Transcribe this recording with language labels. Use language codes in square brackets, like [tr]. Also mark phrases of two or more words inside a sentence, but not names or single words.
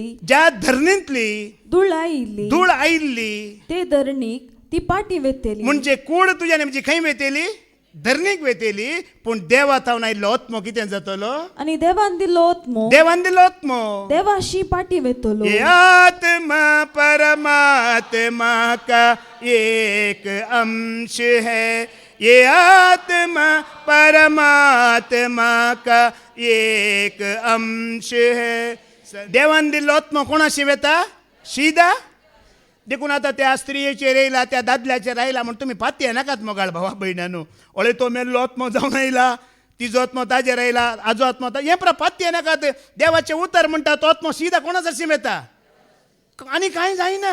[kok] ज्या धरणींतली धूळ आयिल्ली ते धरणीक ती पाटी वेतेली. म्हणजे कूड तुज्यान म्हजी खंय वेतेली धरणीक वेतेली. पूण देवा थावन आयिल्लो आत्मो कितें जातलो आनी देवान दिल्लो आत्मो देवाशी पाटी वेतलो. [hi] ये आत्मा परमात्मा का एक अंश है. ये आत्मा परमात्मा का एक अंश है. [kok] देवान दिल्लो आत्मो कोणाशी वेता शिदा. देखून आता त्या स्त्रियेचेर येयला त्या दादल्याचेर आयला म्हणून तुमी पातये नाकात मोगाळ भावा भयणानो. ओळे तो मेल्लो आत्मो जावन आयला तिजो आत्मो ताजेर आयला आजो आत्मो हे पातये नाकात. देवाचें उतर म्हणटा तो आत्मो सीधा कोणाच येता आनी कांय जायना.